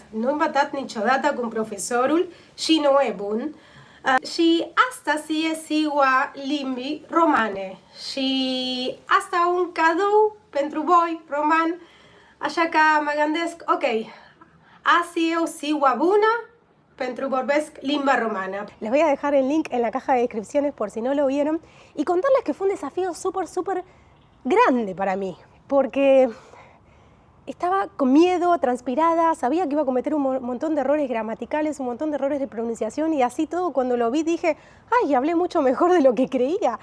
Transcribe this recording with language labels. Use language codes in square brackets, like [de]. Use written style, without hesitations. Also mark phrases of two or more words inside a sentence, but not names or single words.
[ro] Nu am învățat niciodată cu profesorul și nu e bun. Și astăzi e ziua limbii romane și asta e un cadou pentru voi, roman, așa că mă gândesc, ok, azi e o ziua bună pentru vorbesc limba romana. [es] Les voy a dejar el link en la caja de descripciones por si no lo vieron y contarles que fue un desafío súper grande para mí, porque estaba con miedo, transpirada, sabía que iba a cometer un montón de errores gramaticales, un montón de errores de pronunciación y así todo cuando lo vi dije, ay, hablé mucho mejor de lo que creía.